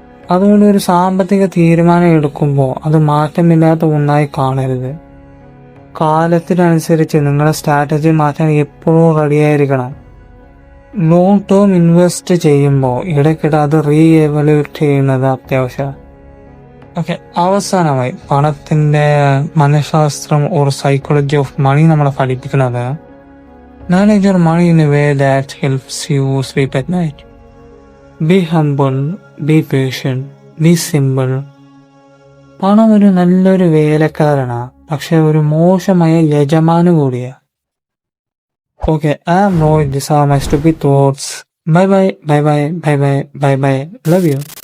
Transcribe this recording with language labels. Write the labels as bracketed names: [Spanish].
[Malayalam] അതുകൊണ്ട് ഒരു സാമ്പത്തിക തീരുമാനം എടുക്കുമ്പോൾ അത് മാറ്റമില്ലാത്ത ഒന്നായി കാണരുത്. കാലത്തിനനുസരിച്ച് നിങ്ങളുടെ സ്ട്രാറ്റജി മാറ്റാൻ എപ്പോഴും റെഡിയായിരിക്കണം. ലോങ് ടേം ഇൻവെസ്റ്റ് ചെയ്യുമ്പോൾ ഇടയ്ക്കിടെ അത് റീ എവല്യൂട്ട് ചെയ്യുന്നത് അത്യാവശ്യമാണ്. ഓക്കെ, അവസാനമായി പണത്തിൻ്റെ മനഃശാസ്ത്രം ഓർ സൈക്കോളജി ഓഫ് മണി നമ്മളെ പഠിപ്പിക്കുന്നത് [English] manage your money in a way that helps you sleep at night. Be humble, be patient, be simple. [Malayalam] പണം ഒരു നല്ലൊരു വേലക്കാരനാണ്, പക്ഷെ ഒരു മോശമായ യജമാനു കൂടിയാ. [English] Okay, I am Rohit. These are my stupid thoughts. Bye bye, bye bye, bye bye, bye bye. Love you.